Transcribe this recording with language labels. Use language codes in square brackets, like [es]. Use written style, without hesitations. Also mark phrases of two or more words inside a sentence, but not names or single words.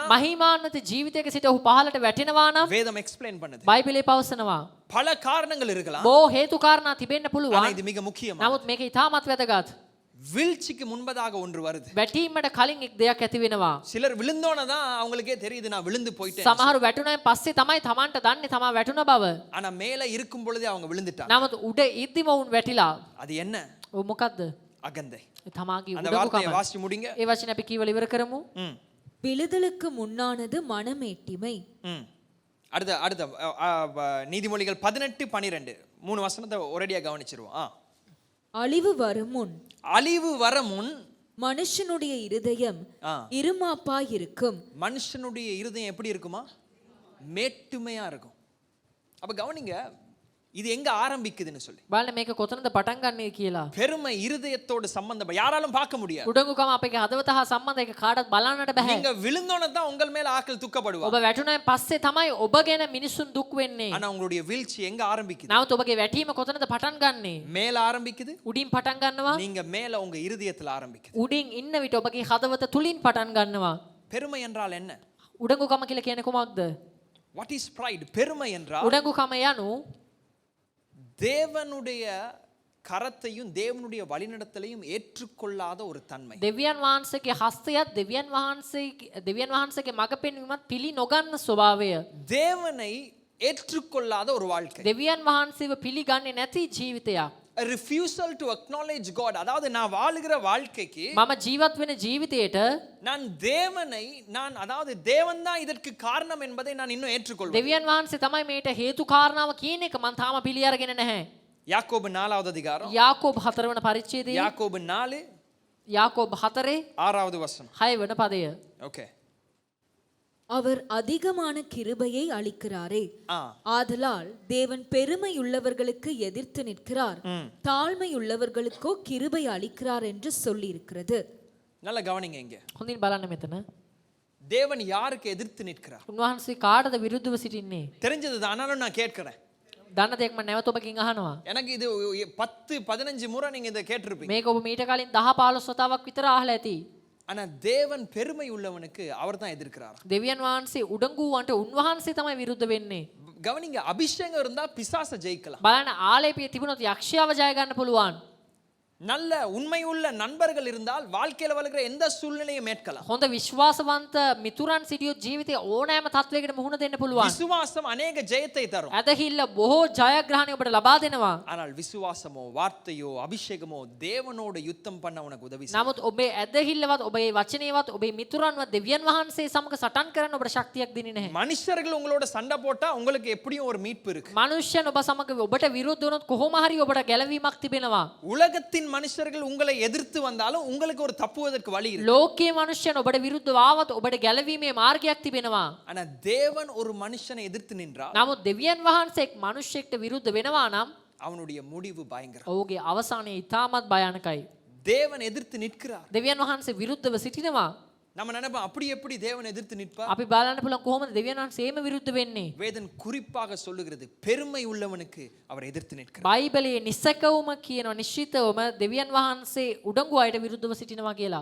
[si] මහිමාන්විත ජීවිතයක සිට ඔහු පහළට වැටෙනවා නම් [ta] வேதம் எக்ஸ்பிளைன் பண்ணுது. [si] බයිබලයේ පවසනවා [ta] பல காரணங்கள் இருக்கலாம். [si] බොහෝ හේතු කාරණා තිබෙන්න [ta] ஆனா [si] පුළුවන්. [ta] இது மிக முக்கியம். [si] නමුත් මේක ඉතාමත් වැදගත්. [ta] வீழ்ச்சிக்கு முன்பதாக ஒன்று வருது. [si] වැටීමට කලින් එක් දෙයක් ඇති වෙනවා. [ta] சிலர் விழுந்தோன தான் அவங்களுக்கே தெரியுது நான் விழுந்து போயிட்டேன். [si] සමහරු වැටුණාන් පස්සේ තමයි Tamanට දන්නේ තමා වැටුණ බව. [ta] ஆனா மேல இருக்கும் பொழுதே அவங்க விழுந்துட்டாங்க. [si] නමුත් උඩ ඉද්දිම වුන් වැටිලා. [ta] அது என்ன? [si] ඔව් මොකද්ද? [ta] அகந்தை. [si] තමාගේ [ta] அந்த வார்த்தையை [si] උඩඟුකම. [ta] வாசிச்சு முடிங்க. [si] ඒ වචනේ අපි කීවල ඉවර කරමු. [ta] விழுதலுக்கு முன்னானது மனமேட்டிமை. அடுத்த அடுத்த நீதிமொழிகள் 18:12 3 வசனத்தை ஒரேடியா கவனிச்சிருவோம். அழிவு வரும் முன் அழிவு வர முன் மனுஷனுடைய இருதயம் இருமாப்பாய் இருக்கும். மனுஷனுடைய இருதயம் எப்படி இருக்குமா? மேட்டுமையா இருக்கும். அப்ப கவனிங்க, இது எங்க ஆரம்பிக்குதுன்னு சொல்லி. [si] බලන්න මේක කොතනද පටන් ගන්නේ කියලා. [ta] பெருமை இருதயத்தோடு சம்பந்தம் யாராலும் பார்க்க முடியாது. [si] උඩඟුකම අපේ හදවත හා සම්බන්ධ එක කාටවත් බලන්නට බෑ. [ta] நீங்க விழுந்தோன தான் உங்கள் மேல ஆட்கள் துக்கப்படுவாங்க. [si] ඔබ වැටුණාන් පස්සේ තමයි ඔබ ගැන මිනිසුන් දුක් වෙන්නේ. [ta] ஆனா உங்களுடைய வீழ்ச்சி எங்க ஆரம்பிக்குது? [si] නමුත් ඔබගේ වැටීම කොතනද පටන් ගන්නෙ? [ta] மேல ஆரம்பிக்குது. [si] උඩින් පටන් ගන්නවා. [ta] நீங்க மேல உங்க இருதயத்துல ஆரம்பிக்குது. [si] උඩින් ඉන්න විට ඔබගේ හදවත තුලින් පටන් ගන්නවා. [ta] பெருமை என்றால் என்ன? [si] උඩඟුකම කියලා කියන්නේ කොහොමද? [en] What is pride? [ta] பெருமை என்றால் [si] උඩඟුකම යනු [ta] தேவனுடைய கரத்தையும் தேவனுடைய வழிநடத்தலையும் ஏற்றுக்கொள்ளாத ஒரு தன்மை. [si] දෙවියන් වහන්සේගේ හස්තයත් දෙවියන් වහන්සේගේ මඟ පෙන්වීමත් පිළි නොගන්න ස්වභාවය. [ta] தேவனை ஏற்றுக்கொள்ளாத ஒரு வாழ்க்கை. [si] දෙවියන් වහන්සේව පිළිගන්නේ නැති ජීවිතයක්. [en] A refusal to acknowledge God. [ta] அதாவது நான் வாழுகிற வாழ்க்கைக்கு [si] මම ජීවත් වෙන ජීවිතයට [ta] நான் தேவனை அதாவது தேவன் தான் இதற்கு காரணம் என்பதை நான் இன்னும் ஏற்றுக்கொள்வேன். [si] දෙවියන් වහන්සේ තමයි මේට හේතු කාරණාව කියන එක මම තාම පිළි අරගෙන නැහැ. [ta] யாக்கோபு 4வது அதிகாரம் [si] යාකෝබ් 4 වන පරිච්ඡේදයේ [ta] யாக்கோபு 4 [si] යාකෝබ් 4 [ta] 6வது வசனம். [si] 6 වන පදය. [ta] ஓகே. அவர் அதிகமான கிருபையை அளிக்கிறாரே, ஆதலால் தேவன் பெருமை உள்ளவர்களுக்கு எதிர்த்து நிற்கிறார், தாழ்மை உள்ளவர்களுக்கோ கிருபை அளிக்கிறார் என்று சொல்லி இருக்கிறது. நல்ல கவனிங்க இங்க. [si] හොඳින් බලන්න මෙතන. [ta] தேவன் யாருக்கு எதிர்த்து நிற்கிறார்? [si] උන්වහන්සේ කාටද විරුද්ධව සිටින්නේ? [ta] தெரிஞ்சது தான், ஆனாலும் நான் கேட்கிறேன். [si] දන්න දෙයක් මම නැවත ඔබකින් අහනවා. [ta] எனக்கு இது 10-15 முறை நீங்க இத கேட்டிருப்பீங்க. [si] මේක ඔබ මීට කලින් 10-15 වතාවක් විතර අහලා ඇති. [ta] ஆனா தேவன் பெருமை உள்ளவனுக்கு அவர் தான் எதிர்க்கிறார். [si] දෙවියන් වහන්සේ උඩඟුවන්ට උන්වහන්සේ තමයි විරුද්ධ වෙන්නේ. [ta] கவனிங்க, அபிஷேகம் இருந்தா பிசாச ஜெயிக்கலாம். [si] බලන්න ආලේපිය තිබුණොත් යක්ෂයාව ජය ගන්න පුළුවන්. [ta] நல்ல உண்மையுள்ள நண்பர்கள் இருந்தால் வாழ்க்கையில வளர்கிற எந்த சூழ்நிலையும் மேற்கலாம். [si] හොඳ විශ්වාසවන්ත මිතුරන් සිටියොත් ජීවිතේ ඕනෑම තත්වයකට මුහුණ දෙන්න පුළුවන්. [ta] விசுவாசம் அநேக ஜெயத்தை தரும். [si] ඇදහිල්ල බොහෝ ජයග්‍රහණය ඔබට ලබා දෙනවා. [ta] ஆனால் விசுவாசமோ வார்த்தையோ அபிஷேகமோ தேவனோட யுத்தம் பண்ண உனக்கு உதவி செய்யும். [si] නමුත් ඔබේ ඇදහිල්ලවත් ඔබේ වචනේවත් ඔබේ මිතුරන්වත් දෙවියන් වහන්සේ සමග සටන් කරන්න ඔබට ශක්තියක් දෙන්නේ නැහැ. [ta] மனுஷர்கள் உங்களோட சண்டை போட்டா உங்களுக்கு எப்படியும் ஒரு மீட்பு இருக்கு. [si] මනුෂ්‍යයන් ඔබ සමග ඔබට විරුද්ධ වුණොත් කොහොම හරි ඔබට ගැලවීමක් තිබෙනවා. [ta] உலகத்தின் மனுஷர்கள் உங்களை எதிர்த்து வந்தாலும் உங்களுக்கு ஒரு தப்புவதற்கு வழி இருக்கு. [si] ලෝකයේ මනුෂ්‍යයන් ඔබට විරුද්ධව ආවොත් ඔබට ගැලවීමේ මාර්ගයක් තිබෙනවා. [ta] ஆனா தேவன் ஒரு மனுஷனை எதிர்த்து நின்றால் [si] නමුත් දෙවියන් වහන්සේ මනුෂ්‍යෙක්ට විරුද්ධ වෙනවා නම් [ta] அவனுடைய முடிவு பயங்கரம். [si] ඔහුගේ අවසානය ඉතාමත් භයානකයි. [ta] தேவன் எதிர்த்து நிற்கிறார். [si] දෙවියන් වහන්සේ විරුද්ධව සිටිනවා. [ta] நம்ம நினைப்போம் அப்படி எப்படி தேவன் எதிர்த்து நிற்பார்? [si] අපි බලන්න පුළුවන් කොහොමද දෙවියන් වහන්සේ එහෙම විරුද්ධ වෙන්නේ? [ta] வேதம் குறிப்பாக சொல்லுகிறது பெருமை உள்ளவனுக்கு அவர் எதிர்த்து நிற்கிறார். [si] බයිබලයේ නිසකවම කියනවා නිශ්චිතවම දෙවියන් වහන්සේ උඩඟු අයට විරුද්ධව සිටිනවා කියලා.